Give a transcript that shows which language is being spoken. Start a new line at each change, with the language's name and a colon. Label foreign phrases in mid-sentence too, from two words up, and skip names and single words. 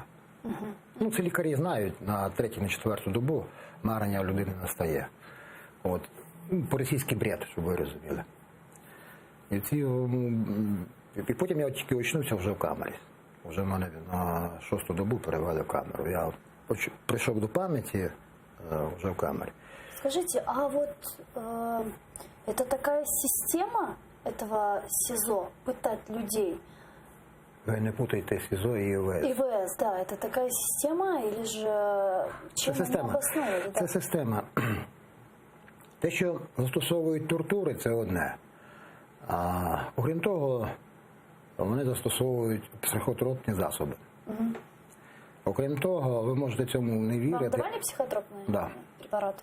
Ukrainian: Ну, це лікарі знають, на 3-ю, на 4-ту добу марення у людини настає. От. По-російськи бред, щоб ви розуміли. І потім я тільки очнувся вже в камері. Вже в мене на 6-ту добу перевели в камеру. Я прийшов до пам'яті вже в камері.
Russian: Скажите, а вот это такая система этого СИЗО, пытать людей?
Ukrainian: Ви не путайте СІЗО і ІВС.
Russian: ИВС, да, это такая система или же чем они обоснованы?
Ukrainian: Це система. Те, що застосовують тортури, це одне. А окрім того, вони застосовують психотропні засоби. Окрім того, ви можете цьому не вірити. Вам давали психотропні препарати?